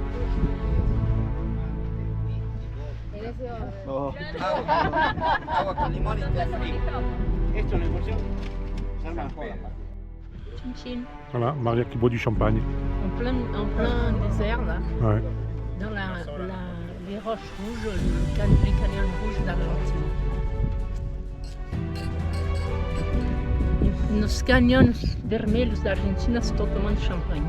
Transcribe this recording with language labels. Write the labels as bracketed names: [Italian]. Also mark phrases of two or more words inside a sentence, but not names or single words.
[Spanish] agua con limón y té frío. Esto es la incursión. Se arma joda. Chin chin. [French] Voilà, Maria qui boit du champagne. En plein désert, là, Ouais. dans les roches rouges, les canyons rouges d'Argentine. [Portuguese] E nos canyons vermelhos da Argentina estou tomando champanhe.